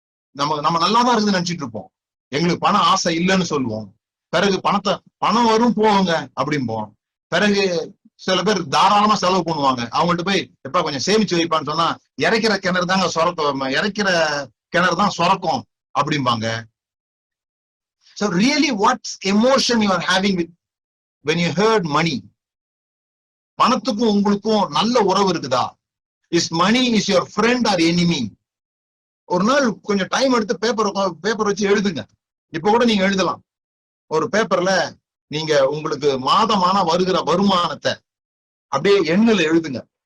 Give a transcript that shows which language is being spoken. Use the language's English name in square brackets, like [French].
[Tamil] நம்ம நல்லாதான் இருக்குன்னு நினைச்சிட்டு இருப்போம். எங்களுக்கு பண ஆசை இல்லைன்னு சொல்லுவோம். பிறகு பணம் வரும் போவாங்க அப்படிம்போம். பிறகு சில பேர் தாராளமா செலவு பண்ணுவாங்க. அவங்கள்ட்ட போய் எப்ப கொஞ்சம் சேமிச்சு வைப்பான்னு சொன்னா, இறைக்கிற கிணறு தாங்க சொரக்கும், இறைக்கிற கிணறு தான் சொரக்கும் அப்படிம்பாங்க. [English] So really what's emotion you are having with when you heard money? [Tamil] பணத்துக்கும் உங்களுக்கும் நல்ல உறவு இருக்குதா? [English] Is money is your friend or enemy? [Tamil] ஒரு நாள் கொஞ்சம் டைம் எடுத்து பேப்பர் வச்சு எழுதுங்க. இப்ப கூட நீங்க எழுதலாம். ஒரு பேப்பர்ல நீங்க உங்களுக்கு மாதமான வருகிற வருமானத்தை அப்படியே எண்ணில் எழுதுங்க.